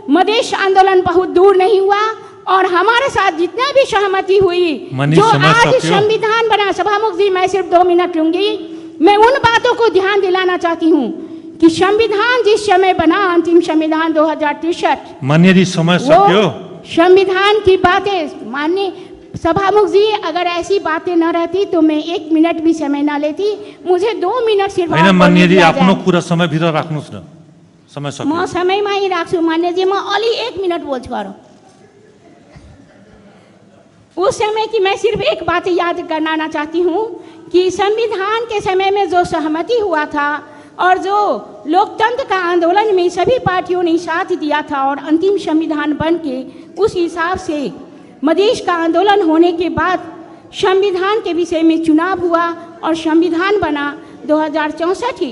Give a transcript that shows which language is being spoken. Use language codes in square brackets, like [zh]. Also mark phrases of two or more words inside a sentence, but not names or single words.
[hi] मधेश आंदोलन बहुत दूर नहीं हुआ, और हमारे साथ जितना भी सहमति हुई, जो आज संविधान बना, सभामुख जी मैं सिर्फ 2 मिनट लूंगी, मैं उन बातों को ध्यान दिलाना चाहती हूँ कि संविधान जिस समय बना, अंतिम संविधान 2063, [ne] माननीय जी समय सक्यो, [hi] संविधान की बातें, माननीय सभामुख जी अगर ऐसी बातें न रहती तो मैं 1 मिनट भी समय ना लेती, मुझे 2 मिनट सिर्फ। [ne] माननीय जी आफ्नो कुरा समय भित्र राख्नुस् न, समय सक्यो। म समयमा ही राख्छु मान्य जी, म अलि 1 मिनट बोल्छु। [hi] उस समय की मैं सिर्फ एक बात याद करना चाहती हूँ कि संविधान के समय में जो सहमति हुआ था और जो लोकतंत्र का आंदोलन में सभी पार्टियों ने साथ दिया था, और अंतिम संविधान बन के उस हिसाब से मधेश का आंदोलन होने के बाद संविधान के विषय में चुनाव हुआ और संविधान बना 2064।